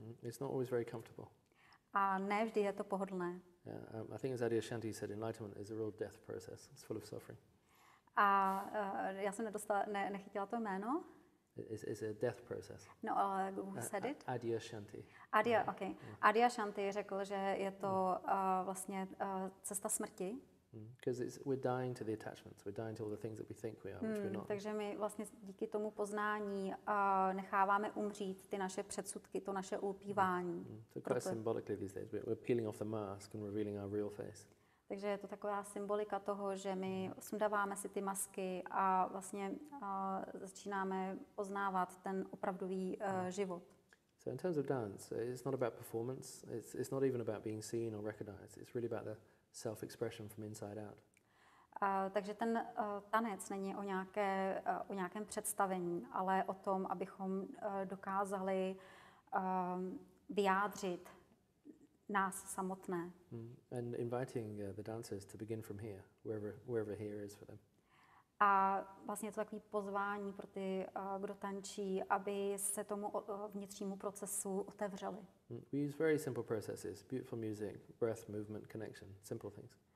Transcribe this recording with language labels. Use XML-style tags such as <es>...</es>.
<en>It's not always very comfortable.</en> <cs>A ne vždy je to pohodlné.</cs> <en>Yeah, I think as Adyashanti said, enlightenment is a real death process. It's full of suffering.</en> <cs>A já jsem nechytila to jméno.</cs> <en>It's a death process.</en> <cs>No, ale</cs> <en>who said it? Adyashanti. Okay.</en> <cs>Adyashanti řekl, že je to vlastně cesta smrti.</cs> <en>Because we're dying to the attachments, we're dying to all the things that we think we are, which we're not.</en> <cs>Takže my vlastně díky tomu poznání necháváme umřít ty naše předsudky, to naše ulpívání.</cs> <en>So quite symbolically these days, we're peeling off the mask and revealing our real face.</en> <cs>Takže je to taková symbolika toho, že my sundáváme si ty masky a vlastně začínáme poznávat ten opravdový život.</cs> <en>So in terms of dance, it's not about performance, it's not even about being seen or recognized, it's really about the self-expression from inside out.</en> <cs>Takže ten tanec není o nějakém představení, ale o tom, abychom dokázali vyjádřit nás samotné.</cs> <en>And inviting the dancers to begin from here, wherever here is for them.</en> <cs>A vlastně je to takový pozvání pro ty, kdo tančí, aby se tomu vnitřnímu procesu otevřeli.</cs> <en>We use very simple processes, beautiful music, breath, movement, connection, simple things.</en>